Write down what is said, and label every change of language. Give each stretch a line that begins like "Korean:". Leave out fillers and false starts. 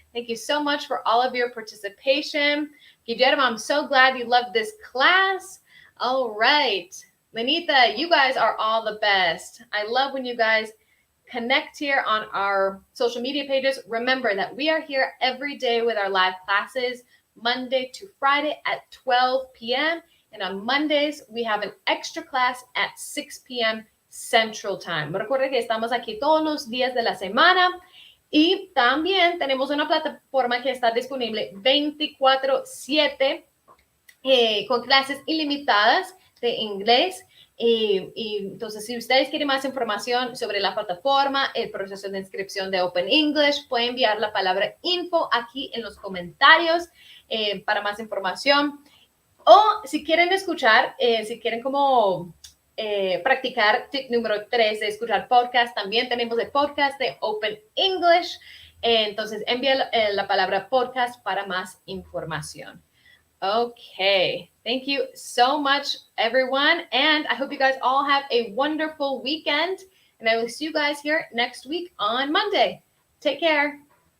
English: Thank you so much for all of your participation. Guillermo, I'm so glad you loved this class. All right. Lenita, you guys are all the best. I love when you guys connect here on our social media pages. Remember that we are here every day with our live classes, Monday to Friday at 12 p.m. And on Mondays, we have an extra class at 6 p.m. Central Time.
Spanish: Recuerden que estamos aquí todos los días de la semana. Y también tenemos una plataforma que está disponible 24/7 con clases ilimitadas de inglés. Y entonces, si ustedes quieren más información sobre la plataforma, el proceso de inscripción de Open English, pueden enviar la palabra info aquí en los comentarios para más información. O si quieren escuchar, si quieren como practicar tip número 3 de escuchar podcast, también tenemos el podcast de Open English. Entonces, envía la palabra podcast para más información.
English: Okay, thank you so much, everyone. And I hope you guys all have a wonderful weekend. And I will see you guys here next week on Monday. Take care.